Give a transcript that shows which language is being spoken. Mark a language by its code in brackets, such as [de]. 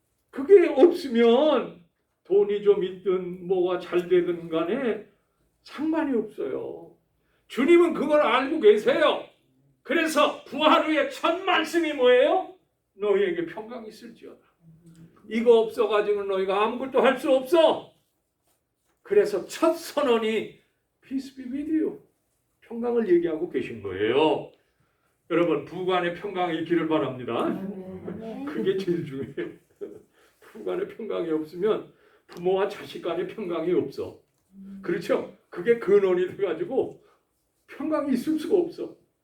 [ko] 그게 없으면 돈이 좀 있든 뭐가 잘 되든 간에 상관이 없어요. 주님은 그걸 알고 계세요. 그래서 부활 후에 첫 말씀이 뭐예요? 너희에게 평강이 있을지어다. 이거 없어가지고 너희가 아무것도 할 수 없어. 그래서 첫 선언이 [en] Peace be with you. [ko] 평강을 얘기하고 계신 거예요. 여러분, 부부간에 평강이 있기를 바랍니다. 그게 제일 중요해요. 부부간에 평강이 없으면 부모와 자식 간에 평강이 없어. 그렇죠? 그게 근원이 돼가지고 평강이 있을 수가 없어.